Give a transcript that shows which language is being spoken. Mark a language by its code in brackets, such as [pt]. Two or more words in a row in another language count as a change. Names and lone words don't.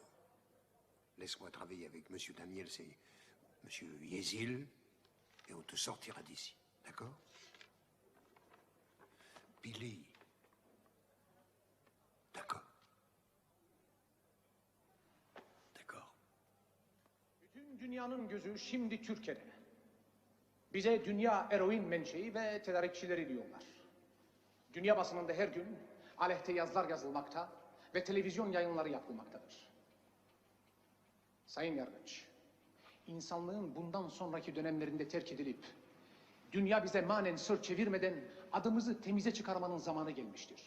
[fr] Laisse-moi travailler avec Monsieur Daniel, c'est Monsieur Yézil, et on te sortira d'ici, d'accord? Billy. D'accord. D'accord. [tr] Bütün dünyanın gözü şimdi Türkiye'de. Bize dünya eroin menşei ve tedarikçileri diyorlar. Dünya basınında her gün aleyhte yazılar yazılmakta ve televizyon yayınları yapılmaktadır. Sayın Yargıç, insanlığın bundan sonraki dönemlerinde terk edilip dünya bize manen sırt çevirmeden adımızı temize çıkarmanın zamanı gelmiştir.